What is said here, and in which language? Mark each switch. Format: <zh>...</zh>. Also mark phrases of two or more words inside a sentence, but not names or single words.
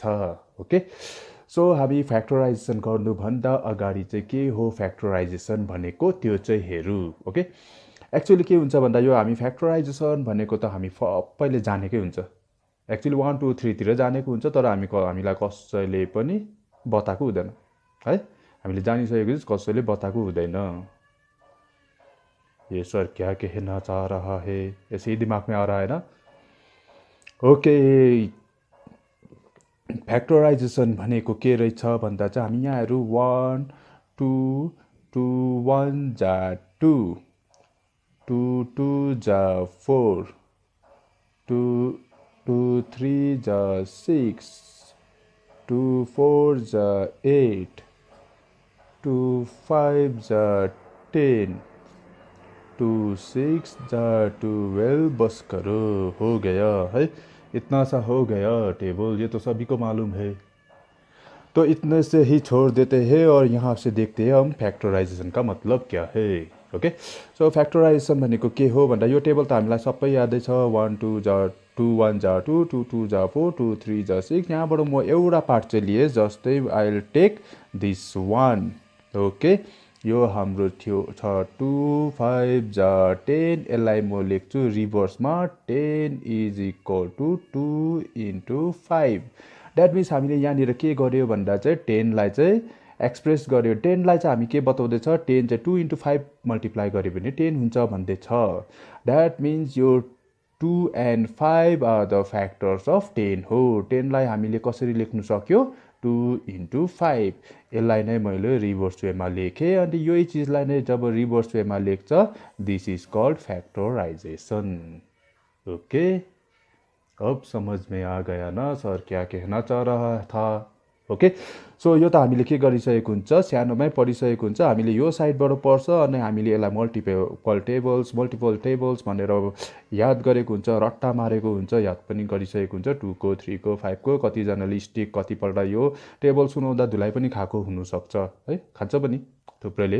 <en>okay, so</en> <ne>हामी फ्याक्टराइजेसन गर्नुभन्दा अगाडि चाहिँ के हो फ्याक्टराइजेसन भनेको त्यो चाहिँ हेरौँ.</ne> <en>okay, actually</en> <ne>के हुन्छ भन्दा यो हामी फ्याक्टराइजेसन भनेको त हामी सबैले जानेकै हुन्छ. एक्चुअली 1 2 3 तिर जानेको हुन्छ, तर हामीलाई कसैले पनि बताएको हुँदैन है. हामीले जानिसकेको चाहिँ कसैले बताएको हुँदैन.</ne> <hi>ये सर क्या कहना चाह रहा है, ऐसे ही दिमाग में आ रहा है ना.</hi> <ne>ओके, फ्याक्टराइजेसन भनेको के रहेछ भन्दा चाहिँ हामी यहाँ हेरौँ 1 2 2 1 जा 2 2 2 जा 4 2 2 3 जा 6 2 4 जा 8 2 5 जा 10 2 6 जा 12.</ne> <hi>बस करो, हो गया है. इतना सा हो गया टेबल, ये तो सभी को मालूम है. तो इतने से ही छोड़ देते हैं और यहाँ से देखते हैं हम फ्याक्टराइजेसन का मतलब क्या है.</hi> <ne>ओके, सो फ्याक्टराइजेसन भनेको के हो भन्दा यो टेबल त हामीलाई सबै यादै छ. 1 2 जा 2 1 जा 2 2 2 जा 4 2 3 जा 6. यहाँबाट म एउटा पार्ट चाहिँ लिएँ, जस्तै</ne> <en>I will take this one.</en> <ne>ओके, यो हाम्रो थियो छ 2 5 जा 10. यसलाई म लेख्छु रिभर्समा 10</ne> <en>is equal to 2 into</en> <ne>5.</ne> <en>that means</en> <ne>हामीले यहाँनिर के गर्यो भन्दा चाहिँ 10लाई चाहिँ एक्सप्रेस गर्यो. 10लाई चाहिँ हामी के बताउँदैछ, 10 चाहिँ 2 इन्टु 5 मल्टिप्लाई गर्यो भने 10 हुन्छ भन्दैछ.</ne> <en>that means</en> <ne>यो</ne> <en>2 and 5 are the factors of 10</en> <ne>हो. 10लाई हामीले कसरी लेख्नु सक्यो, 2 इन्टु 5. यसलाई नै मैले रिभर्स वेमा लेखेँ. अनि यही चिजलाई नै जब रिभर्स वेमा लेख्छ,</ne> <en>this is called factorization.</en> <hi>ओके, अब समझ में आ गया ना सर क्या कहना चाह रहा था.</hi> <ne>ओके, सो यो त हामीले के गरिसकेको हुन्छ, सानोमै पढिसकेको हुन्छ. हामीले यो साइडबाट पढ्छ अनि हामीले यसलाई</ne> <en>multiple tables</en> <ne>भनेर याद गरेको हुन्छ, रट्टा मारेको हुन्छ, याद पनि गरिसकेको हुन्छ. 2 को 3 को 5 को कतिजनाले स्टिक कतिपल्ट यो टेबल सुनाउँदा धुलाइ पनि खाएको हुनसक्छ है, खान्छ पनि थुप्रैले.</ne>